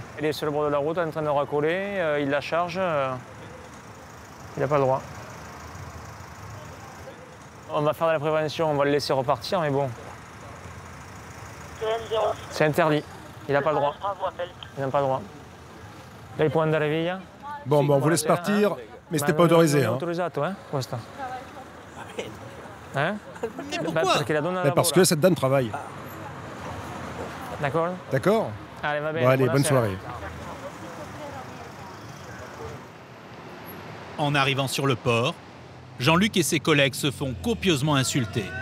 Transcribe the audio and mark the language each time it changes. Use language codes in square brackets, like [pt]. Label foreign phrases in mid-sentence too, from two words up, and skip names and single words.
[fr] Elle est sur le bord de la route en train de racoler, il la charge, il n'a pas le droit. On va faire de la prévention, on va le laisser repartir, mais bon. C'est interdit, il n'a pas le droit. Il n'a pas le droit. Là, il peut [it] andare via. [fr] Bon, on vous laisse partir, mais c'était pas autorisé. [it] Non, autorizzato, questo. [fr] Hein? Mais pourquoi? Parce que cette dame travaille. D'accord? D'accord? Allez, va bien. Bon, allez, bonne soirée. En arrivant sur le port, Jean-Luc et ses collègues se font copieusement insulter.